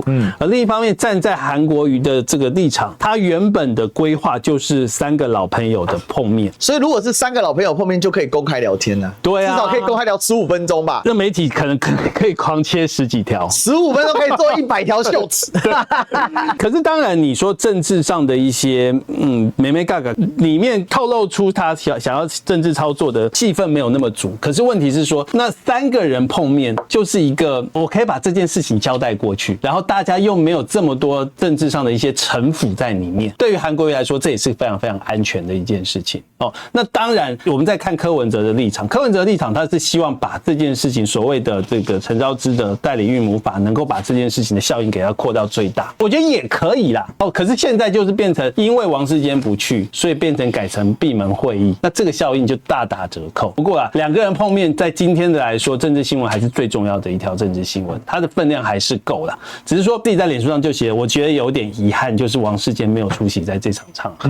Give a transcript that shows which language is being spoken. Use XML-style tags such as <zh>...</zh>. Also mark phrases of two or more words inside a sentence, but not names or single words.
<zh>而另一方面，站在韓國瑜的這個立場，他原本的規劃就是3個老朋友的碰面。所以如果是3個老朋友碰面，就可以公開聊天了。對啊，至少可以公開聊15分鐘吧。那媒體可能可以狂切10幾條，15分鐘可以做100條秀詞。可是當然，你說政治上的一些眉眉角角裡面透露出他想要政治操作的氣氛沒有那麼足。可是問題是說，那3個人碰面就是一個，我可以把這件事情交代過去，然後大家又沒有這麼多政治上的一些城府在裡面。對於韓國瑜來說，這也是非常非常安全的一件事情那當然，我們在看柯文哲的立場，柯文哲的立場他是希望把這件事情所謂的這個陳昭姿的代理孕母法能夠夠把這件事情的效應給它擴到最大，我覺得也可以啦。可是現在就是變成因為王世堅不去，所以變成改成閉門會議，那這個效應就大打折扣。不過兩個人碰面，在今天的來說，政治新聞還是最重要的一條政治新聞，它的分量還是夠啦。只是說自己在臉書上就寫，我覺得有點遺憾，就是王世堅沒有出席在這場場合。</zh>